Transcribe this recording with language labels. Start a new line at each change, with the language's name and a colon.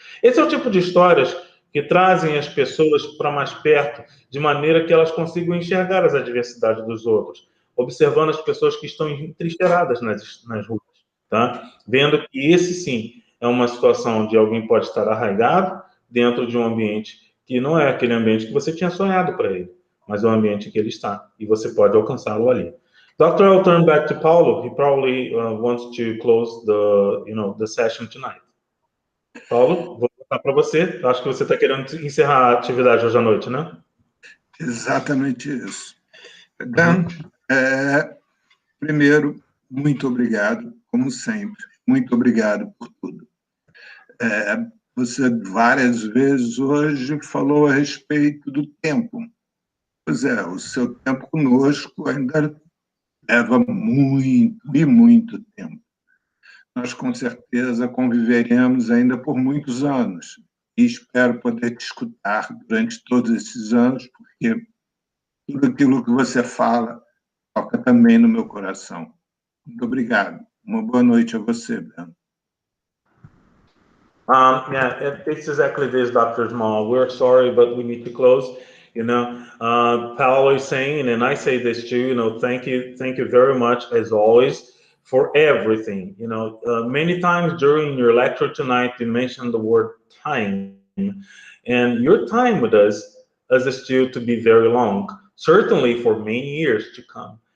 Portuguese: Esse é o tipo de histórias que trazem as pessoas para mais perto, de maneira que elas consigam enxergar as adversidades dos outros, observando as pessoas que estão entrincheiradas nas ruas, tá? Vendo que esse, sim, é uma situação onde alguém pode estar arraigado dentro de um ambiente que não é aquele ambiente que você tinha sonhado para ele, mas é o ambiente que ele está, e você pode alcançá-lo ali.
English: Doctor, I'll turn back to Paulo. He probably wants to close the session tonight.
Portuguese: Paulo, vou voltar para você. Acho que você está querendo encerrar a atividade hoje à noite, né? Exatamente isso. Dan, primeiro, muito obrigado, como sempre. Muito obrigado por tudo. Você várias vezes hoje falou a respeito do tempo. Pois é, o seu tempo conosco ainda leva muito e muito tempo. Nós, com certeza, conviveremos ainda por muitos anos. E espero poder te escutar durante todos esses anos, porque tudo aquilo que você fala toca também no meu coração. Muito obrigado. Uma boa noite a você, Ben.
English: Yeah, it's exactly this, Dr. Jamal. We're sorry, but we need to close. Paolo is saying, and I say this too, thank you very much, as always, for everything. Many times during your lecture tonight, you mentioned the word time, and your time with us is still to be very long, certainly for many years to come.